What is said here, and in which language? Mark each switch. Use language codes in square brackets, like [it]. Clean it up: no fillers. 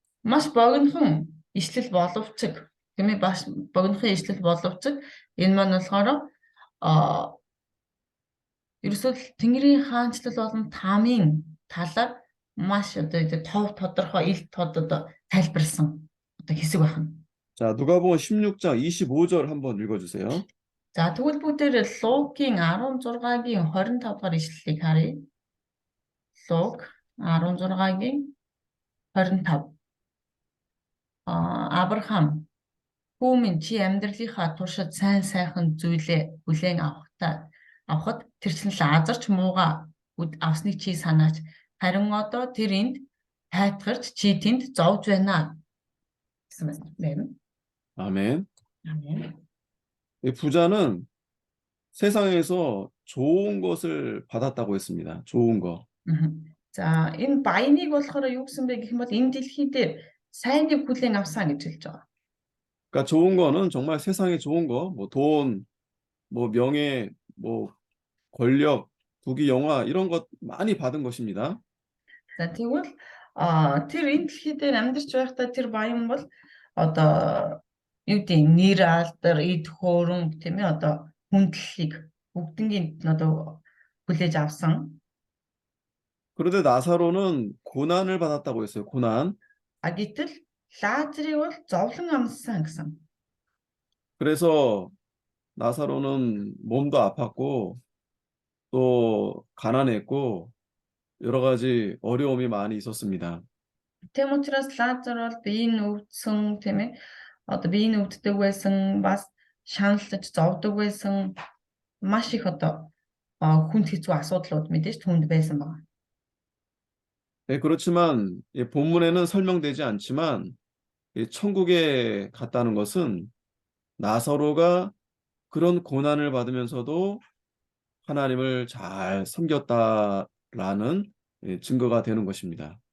[mn] Маш богинохон ишлэл боловч тийм ээ бас богинохон ишлэл боловч энэ маань болохоор ерөөсөө Тэнгэрийн хаанчлал болон тамийн талаар маш одоо тов тодорхой ил тод одоо тайлбарлсан одоо хэсэг байна. [ko] 자, 누가복음 16장 25절 한번 읽어주세요. [mn] За тэгвэл бүгдээр Лукийн 16-гийн 25 дахь ишлэлийг харъя. Лук 16-гийн 25. Авраам хүү минь чи амьдралынхаа туршид сайн сайхан зүйлээ бүлээн авахад тэр чинь Лазарч мууга авсныг чи санаач. Харин одоо тэр энд тайтгарч чи тэнд зовж байна гэсэн байна. [ko] 아멘. 아멘. 이 부자는 세상에서 좋은 것을 받았다고 했습니다. 좋은 거. [mn] За энэ баяныг болохоор юу гэсэн бэ гэх юм бол энэ дэлхий дээр сайныг хүлээн авсан гэж хэлж байгаа. [ko] 그러니까 좋은 거는 정말 세상에 좋은 거, 뭐 돈, 뭐 명예, 뭐 권력, 부귀, 영화 이런 것 많이 받은 것입니다. [mn] За тэгвэл тэр энэ дэлхий дээр амьдарч байхдаа тэр баян бол одоо юу гэдэг нэр алдар, эд хөөрөмж тийм ээ одоо хүндлэлийг бүгднийг одоо хүлээж авсан. [ko] 그런데 나사로는 고난을 받았다고 했어요. 고난. [mn] А гэтэл Лазарыг бол зовлон амссан гэсэн. [ko] 그래서 나사로는 몸도 아팠고 또 가난했고 여러 가지 어려움이 많이 있었습니다. [mn] Тийм учраас Лазар бол биеийн өвдсөн тийм ээ одоо биеийн өвддөг байсан, бас шаналж зовдөг байсан, маш их одоо хүнд хэцүү асуудлууд мэдээж түүнд байсан байна. [ko] 예, 그렇지만 본문에는 설명되지 않지만 천국에 갔다는 것은 나사로가 그런 고난을 받으면서도 하나님을 잘 섬겼다라는 증거가 되는 것입니다.